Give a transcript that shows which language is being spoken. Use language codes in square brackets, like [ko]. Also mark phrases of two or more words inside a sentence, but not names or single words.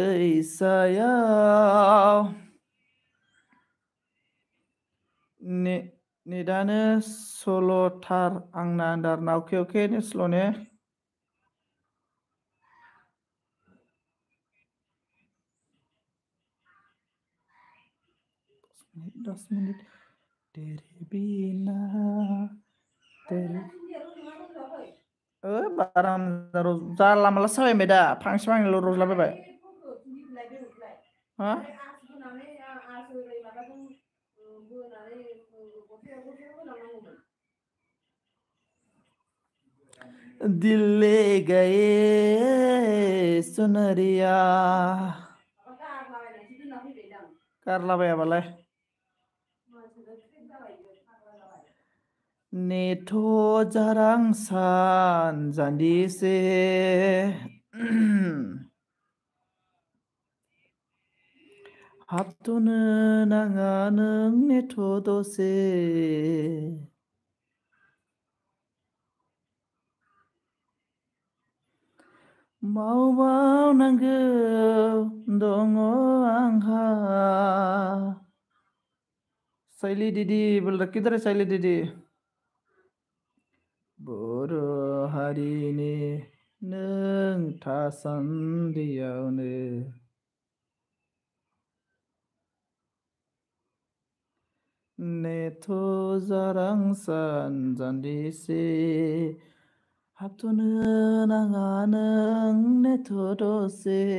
[brx] दैसायाव नेटानो स्ल'थार आंना आन्दारना अके नेट स्ल' ने 10 मिनिट [hi] तेरे बिना [brx] तेरे बारा जानला मानला साबायबाय दा फांसे फांनैल' रजलाबायबाय [hi] हा दिल ले गए सुनरिया [brx] गारलाबायाबालाय नेथ' जारां सानजान्दिसे हाबथ'नो नाङा नों नेथ' दसे मावबावनांगौ दङ आंहा [hi] शैली दीदी बोल रहा किधर है [brx] शैली दीदी बर' हारिनि नों थासान्दियावनो नेथ' जारां सानजान्दिसे हाबथ'नो नाङा नों नेथ' दसे